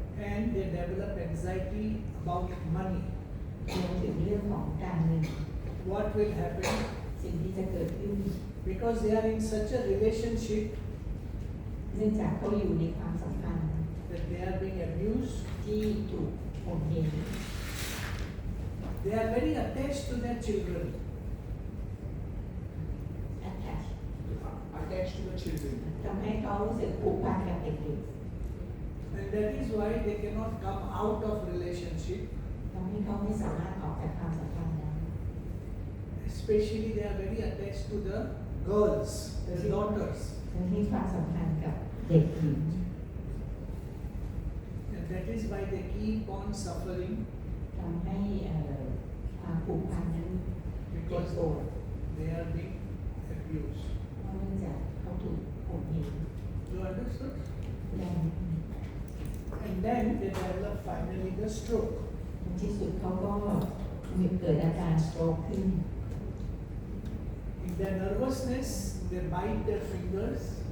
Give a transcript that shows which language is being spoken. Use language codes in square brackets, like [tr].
[en] And they develop anxiety about money. [th] รวมถึงเรื่องของการเงิน [en] What will happen? [th] สิ่งที่จะเกิดขึ้น [en] Because they are in such a relationship [th] เนื่องจากเขาอยู่ในความสัมพันธ์ [en] that they are being abused. [th] ที่ถูกข่มเหง [en] They are very attached to their children. attach Attached to the children. [th] ทำให้เขารู้สึกผูกพันกับเด็ก [en] And that is why they cannot come out of relationship. [th] ๆทำให้เขาไม่สามารถออกจากความสัมพันธ์ได้ [en] Especially they are very attached to the girls, the daughters. [th] ทั้งที่ความสัมพันธ์กับเด็กหญิง [en] And that is why they keep on suffering [th] ทำให้ความผูกพันนั้นเจ็บ [en] because [th] ปวด [en] they are being abused. [th] เพราะเนื่องจากเขาถูกข่มเหง [en] You understood? [th] แล้ว [en] And then they develop finally the stroke. [th] ในที่สุดเขาก็มีเกิดอาการสโตรกขึ้น [en] In their nervousness, they bite their fingers